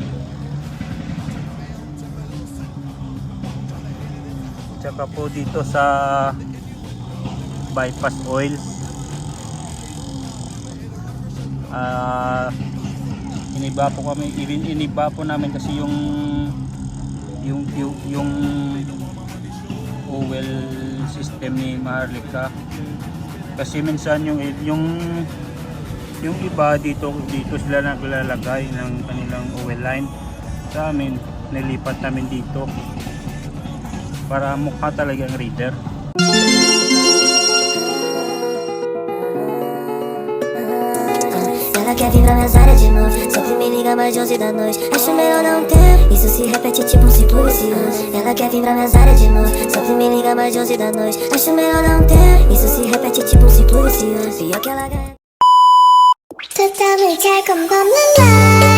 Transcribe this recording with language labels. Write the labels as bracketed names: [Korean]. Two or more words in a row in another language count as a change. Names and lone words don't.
[Filipino] Tsaka po dito sa [English] bypass oil, [Filipino] iniba po namin kasi yung [English] oil system [Filipino] ni Maharlika. Kasi minsan yung iba dito sila naglalagay ng kanilang [English] oil line. [Filipino] Sa amin nilipat namin dito para mukha talagang Raider. [Portuguese] Ela quer vir pra minhas áreas de novo, sempre me liga mais de 11 da noite. Acho melhor não ter, isso se repete tipo um ciclo vicioso. Ela quer vir pra minhas áreas de novo, sempre me liga mais de 11 da noite. Acho melhor não ter, isso se repete tipo um ciclo vicioso. Pior que ela ganha. [Korean] 저 잠을 잘 건 없는 날